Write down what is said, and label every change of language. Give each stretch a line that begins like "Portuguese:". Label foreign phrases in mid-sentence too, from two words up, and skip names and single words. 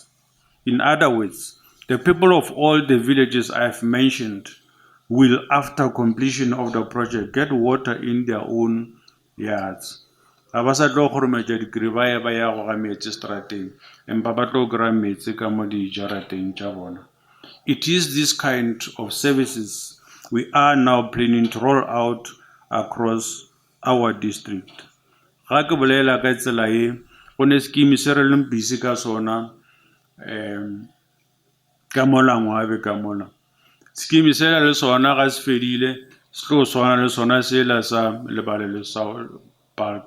English: In other words, the people of all the villages I have mentioned will, after completion of the project, get water in their own yards.
Northern Sotho: Ga ba sa tlo kgorometša dikri ba ya go ga metsi strateng empa ba tlo kry-a metsi ka mo dijarateng tša bona.
English: It is this kind of services we are now planning to roll out across our district.
Northern Sotho: Ga ke bolela ka tsela e go ne scheme se re leng busy ka sona ka mola ngwabe ka mola. Scheme se le sona ga se fedile se tlo swana le sona sela sa Lebalelo South Bulk.